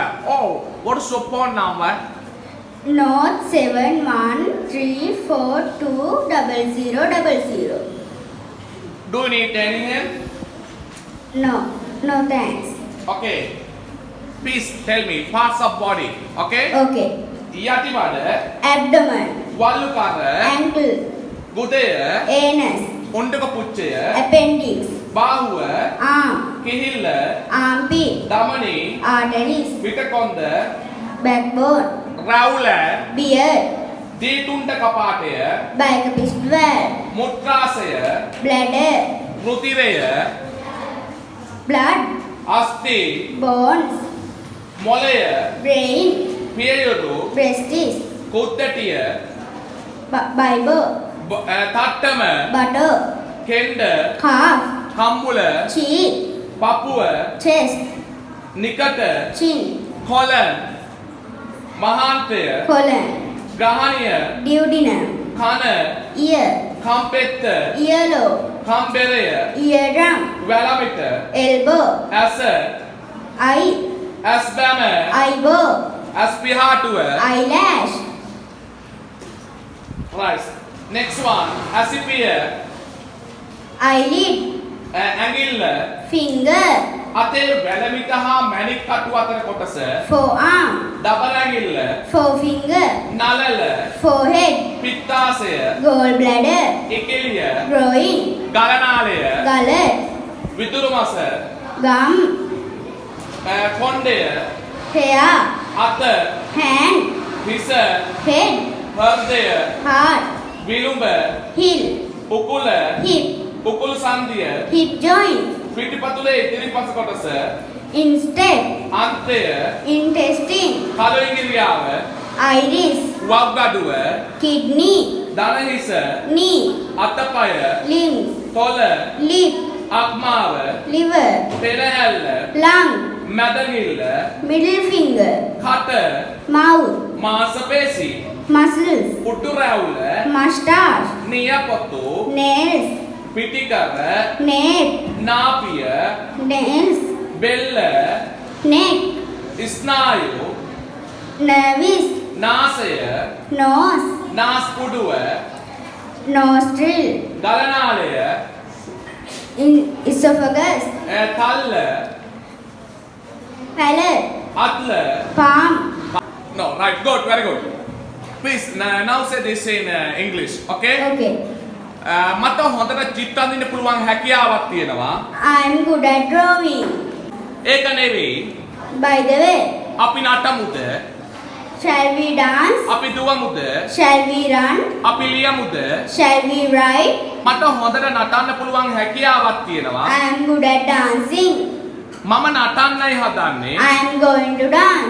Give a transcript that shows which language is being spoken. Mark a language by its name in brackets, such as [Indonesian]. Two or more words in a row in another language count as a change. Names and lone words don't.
[English] Oh, what is your phone number? North 7134200000. Do you need any help? No thanks. Okay. Please tell me parts of body. Okay? Okay. [Sinhala] යටි බඩ, [English] Abdomen, [Sinhala] වලු කර, [English] ankle, [Sinhala] ගුදය, [English] anus, [Sinhala] උණ්ඩක පුච්චය, [English] appendix, [Sinhala] බාහුව, [English] arm, [Sinhala] කිහිල්ල, [English] armpit, [Sinhala] දමනි, [English] arteries, [Sinhala] පිටකොන්ද, [English] backbone, [Sinhala] රැවුල, [English] beard, [Sinhala] දීතුණ්ඩ කපාටය, [English] bicuspid valve, [Sinhala] මුත්‍රාශය, [English] bladder, [Sinhala] රුධිරය, [English] blood, [Sinhala] අස්ථි, [English] bones, [Sinhala] මොළය, [English] brain, [Sinhala] පියයුරු, [English] breastis, [Sinhala] කුද්දටිය, [English] bible, [Sinhala] තට්ටම, [English] butter, [Sinhala] කෙන්ඩ, [English] calf, [Sinhala] කම්බුල, [English] cheek, [Sinhala] පපුව, [English] chest, [Sinhala] නිකට, [English] chin, [Sinhala] කොලන්, මහාන්තය, [English] colon, [Sinhala] ග්‍රහණය, [English] duodenum, [Sinhala] කන, [English] ear, [Sinhala] කම්පෙත්ත, [English] earlobe, [Sinhala] කම්බෙරය, [English] eardrum, [Sinhala] වැලමිට, [English] elbow, [Sinhala] ඇස, [English] eye, [Sinhala] ඇස් බැම, [English] eyebrow, [Sinhala] ඇස් පිහාටුව. [English] eyelash, Right. Next one. [Sinhala] ඇසිපිය, [English] eyelid, [Sinhala] ඇඟිල්ල, [English] finger, [Sinhala] අතේ වැලමිට හා මැණික් කටු අතර කොටස, [English] forearm, [Sinhala] දබර ඇඟිල්ල, [English] forefinger, [Sinhala] නලල, [English] forehead, [Sinhala] පිත්තාශය, [English] gallbladder, [Sinhala] ඉකිලිය, [English] groin, [Sinhala] ගලනාලය, [English] gullet, [Sinhala] විදුරු මස, [English] gum, [Sinhala] කොණ්ඩය, [English] hair, [Sinhala] අත, [English] hand, [Sinhala] හිස, [English] head, [Sinhala] හෘදය, [English] heart, [Sinhala] විලුඹ, [English] heel, [Sinhala] උකුල, [English] hip, [Sinhala] උකුල් සන්ධිය, [English] hip joint, [Sinhala] පිටිපතුලේ ඉදිරිපස කොටස, [English] instep, [Sinhala] අන්තය, [English] intestine, [Sinhala] කළු ඉඟිරියාව, [English] iris, [Sinhala] වක්ගඩුව, [English] kidney, [Sinhala] දණහිස, [English] knee, [Sinhala] අතපය, [English] limbs, [Sinhala] තොල, [English] lip, [Sinhala] අක්මාව, [English] liver, [Sinhala] පෙරහැල්ල, [English] lung, [Sinhala] මැදගිල්ල, [English] middle finger, [Sinhala] කට, [English] mouth, [Sinhala] මාසපේශි, [English] muscles, [Sinhala] උටු රැවුල, [English] mustache, [Sinhala] නියපොතු, [English] nails, [Sinhala] පිටිකර, [English] nape, [Sinhala] නාපිය, [English] nails, [Sinhala] බෙල්ල, [English] neck, [Sinhala] ස්නායු, [English] nervous, [Sinhala] නාසය, [English] nose, [Sinhala] නාස්පුඩුව, [English] nostril, [Sinhala] ගලනාලය, [English] esophagus, [Sinhala] තල්ල, [English] palate, [Sinhala] අත්ල. [English] palm, No, right, good, very good. Please, now say this in English, okay? okay. [Sinhala] මට හොඳට චිත්ත අඳින්න පුළුවන් හැකියාවක් තියෙනවා. [English] I'm good at drawing. [Sinhala] ඒක නෙවෙයි. [English] By the way, [Sinhala] අපි නටමුද? [English] shall we dance? [Sinhala] අපි දුවමුද? [English] Shall we run? [Sinhala] අපි ලියමුද? [English] Shall we ride? [Sinhala] මට හොඳට නටන්න පුළුවන් හැකියාවක් තියෙනවා. [English] I am good at dancing. [Sinhala] මම නටන්නයි හදන්නේ. [English] I am going to dance.